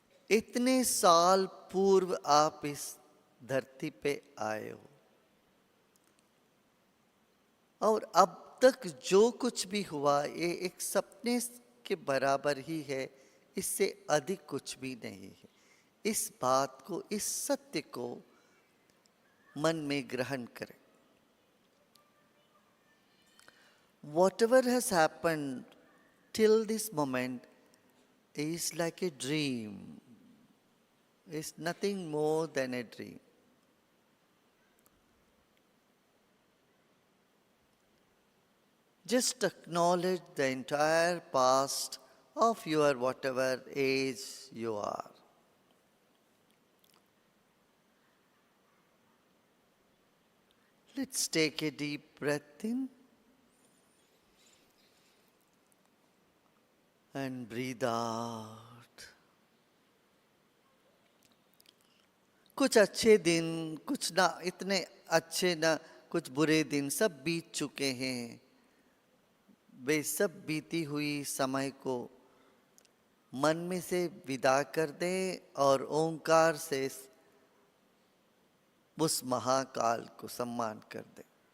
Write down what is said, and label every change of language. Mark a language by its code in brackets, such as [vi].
[hi] इतने साल पूर्व आप इस धरती पे आए हो, और अब तक जो कुछ भी हुआ ये एक सपने के बराबर ही है, इससे अधिक कुछ भी नहीं है। इस बात को, इस सत्य को मन में ग्रहण करें। [en] Whatever has happened till this moment is like a dream. It's nothing more than a dream. Just acknowledge the entire past of your whatever age you are. Let's take a deep breath in and breathe out. [hi] कुछ अच्छे दिन, कुछ ना इतने अच्छे, ना कुछ बुरे दिन, सब बीत चुके हैं। वे सब बीती हुई समय को मन में से विदा कर दें और ओंकार से उस महाकाल को सम्मान कर दें।